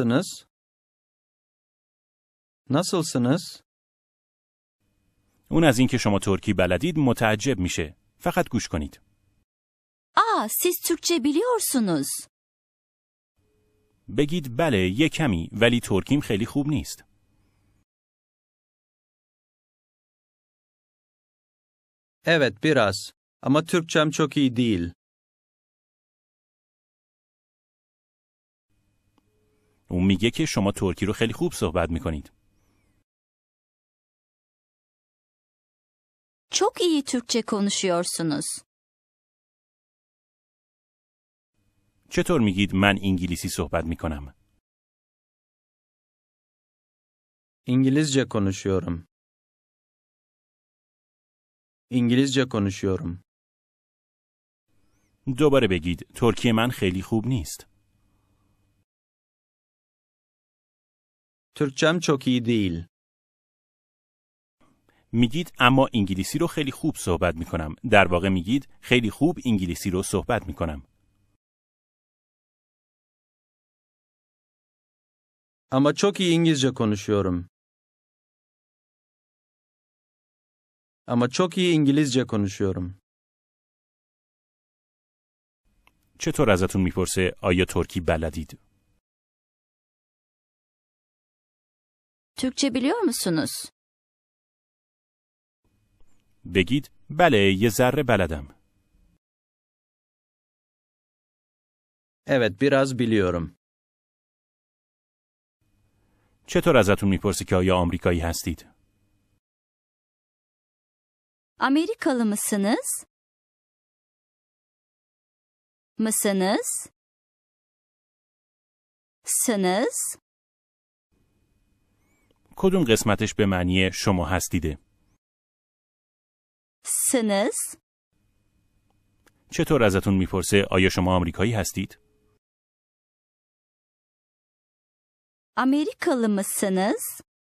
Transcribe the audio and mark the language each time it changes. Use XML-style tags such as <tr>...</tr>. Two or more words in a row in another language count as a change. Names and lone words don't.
<tr>Nasılsınız? Nasılsınız?</tr> <fa>اون از اینکه شما ترکی بلدید متعجب میشه. فقط گوش کنید.</fa> <tr>Aa, siz Türkçe biliyorsunuz.</tr> <fa>بگید بله یه کمی ولی ترکیم خیلی خوب نیست.</fa> <tr>Evet biraz. Ama Türkçem çok iyi değil.</tr> <fa>اون میگه که شما ترکی رو خیلی خوب صحبت میکنید.</fa> <tr>Çok iyi Türkçe konuşuyorsunuz.</tr> <fa>چطور میگید من انگلیسی صحبت میکنم؟</fa> <tr>İngilizce konuşuyorum. İngilizce konuşuyorum.</tr> <fa>دوباره بگید ترکی من خیلی خوب نیست.</fa> <tr>Türkçem çok iyi değil.</tr> <fa>میگید اما انگلیسی رو خیلی خوب صحبت میکنم. در واقع میگید خیلی خوب انگلیسی رو صحبت میکنم.</fa> <tr>Ama çok iyi İngilizce konuşuyorum. Ama çok iyi İngilizce konuşuyorum.</tr> <fa>چطور ازتون میپرسه آیا ترکی بلدید؟</fa> <tr>Türkçe biliyor musunuz?</tr> <fa>بگید بله یه ذره بلدم.</fa> <tr>Evet biraz biliyorum.</tr> <fa>چطور ازتون میپرسه که آیا آمریکایی هستید؟</fa> <tr>Amerikalı mısınız? Mısınız? Sınız?</tr> <fa>کدوم قسمتش به معنی شما هستیده؟</fa> <tr>Sınız?</tr> <fa>چطور ازتون میپرسه آیا شما آمریکایی هستید؟</fa> <tr>Amerikalı mısınız?</tr>